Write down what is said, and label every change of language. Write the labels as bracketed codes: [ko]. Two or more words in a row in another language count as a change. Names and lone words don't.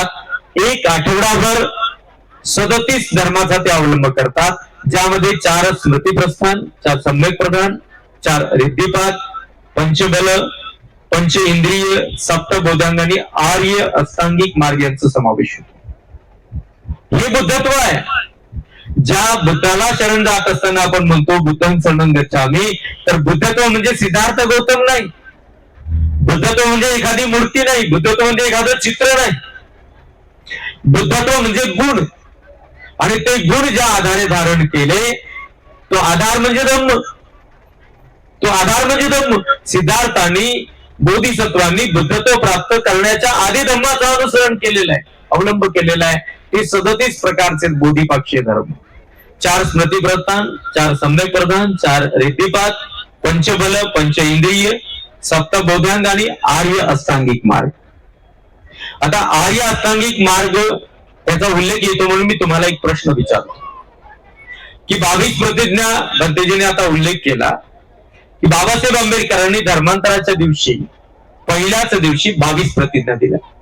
[mr] एक आठवडाभर 37 धर्माचा ते अवलंब करतात, ज्यामध्ये 4 स्मृतिप्रस्थान, 4 सम्यक प्रधान, 4 रिद्धिपात, पंचबल, पंच इंद्रिय, सप्तबोधांग आणि आर्य अष्टांगिक मार्ग यांचा समावेश होतो. हे बुद्धत्व आहे. ज्या बुद्धाला शरण जात असताना आपण म्हणतो [pi] बुद्धं शरणं गच्छामि, [mr] तर बुद्धत्व म्हणजे सिद्धार्थ गौतम नाही. बुद्धत्व म्हणजे एखादी मूर्ती नाही. बुद्धत्व म्हणजे एखादं चित्र नाही. बुद्धत्व म्हणजे गुण, आणि ते गुण ज्या आधारे धारण केले तो आधार म्हणजे धम्म. सिद्धार्थांनी, बोधिसत्वांनी बुद्धत्व प्राप्त करण्याच्या आधी धम्माचं अनुसरण केलेलं आहे, अवलंब केलेला आहे. ते 37 प्रकारचे बोधिपाक्षीय धर्म. 4 स्मृतिप्रधान, 4 सम्यक प्रधान, 4 रिद्धिपात, पंचबल, पंच इंद्रिय, सप्तबोधांग आणि आर्य अष्टांगिक मार्ग. आता आर्य अष्टांगिक मार्ग याचा उल्लेख येतो म्हणून मी तुम्हाला एक प्रश्न विचारतो की 22 प्रतिज्ञा भंतेजीने आता उल्लेख केला की बाबासाहेब आंबेडकरांनी धर्मांतराच्या दिवशी पहिल्याच दिवशी 22 प्रतिज्ञा दिल्या.